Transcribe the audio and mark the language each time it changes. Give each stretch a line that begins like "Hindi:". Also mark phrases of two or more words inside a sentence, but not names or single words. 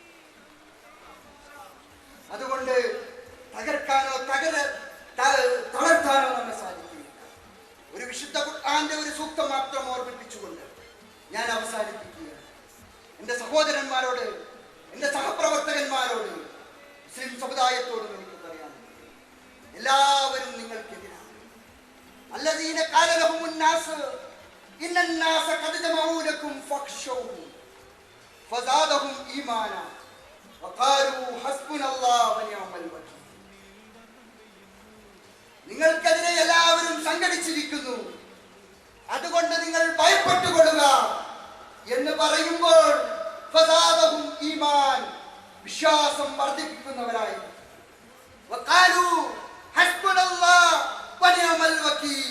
Malayalam: അതുകൊണ്ട് തകർക്കാനോ തളർത്താനോ നമ്മെ സാധിക്കില്ല. ഒരു വിശുദ്ധ ഖുർആന്റെ ഒരു സൂക്തം മാത്രം ഓർമ്മിപ്പിച്ചുകൊണ്ട് ഞാൻ അവസാനിപ്പിക്കുകയാണ്. എന്റെ സഹോദരന്മാരോട്, എന്റെ സഹപ്രവർത്തകന്മാരോട്, മുസ്ലിം സമുദായത്തോട് എനിക്ക് പറയാനുള്ളത്, എല്ലാവരും നിങ്ങൾക്കെതിരാണ്.
Arabic: الذين قال لهم الناس إن الناس قد جمعوا لكم فاخشوهم فزادهم إيمانا وقالوا حسبنا الله ونعم الوكيل.
Malayalam: നിങ്ങൾക്കെതിരെ എല്ലാവരും സംഘടിച്ചിരിക്കുന്നു, അതുകൊണ്ട് നിങ്ങൾ ഭയപ്പെട്ടുകൊള്ളുക എന്ന് പറയുമ്പോൾ
Arabic: فزادهم إيمانا,
Malayalam: വിശ്വാസം വർദ്ധിപ്പിക്കുന്നവരായി.
Arabic: وقالوا حسبنا الله ونعم الوكيل.